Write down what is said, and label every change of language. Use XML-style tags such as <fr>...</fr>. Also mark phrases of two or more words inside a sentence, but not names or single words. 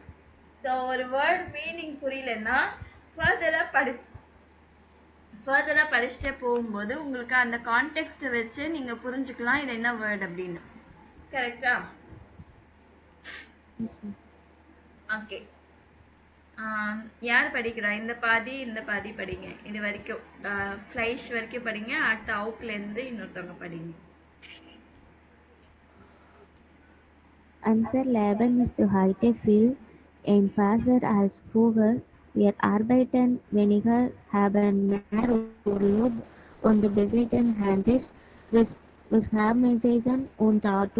<ta>ஸோ ஒரு</ta> <en>word meaning</en> <ta>புரியலன்னா ஃபர்தராக படிச்சுட்டே போகும்போது உங்களுக்கு அந்த கான்டெக்ஸ்ட்டை வச்சு நீங்கள் புரிஞ்சுக்கலாம் இது என்ன வேர்ட் அப்படின்னு. கரெக்டா?</ta> <en>Yes, ma'am.</en> <ta>ஓகே. யார் படிக்கிறா? இந்த பாதி படிங்க. இது வரைக்கும் ஃப்ளைஷ் வரைக்கும் படிங்க. அடுத்த அவுட்லேருந்து இன்னொருத்தவங்க படிங்க.</ta> <de>Unser Leben ist heute viel einfacher als früher. Wir arbeiten weniger, haben mehr Urlaub und besitzen Handys. Wir haben Menschen und Auto.</de>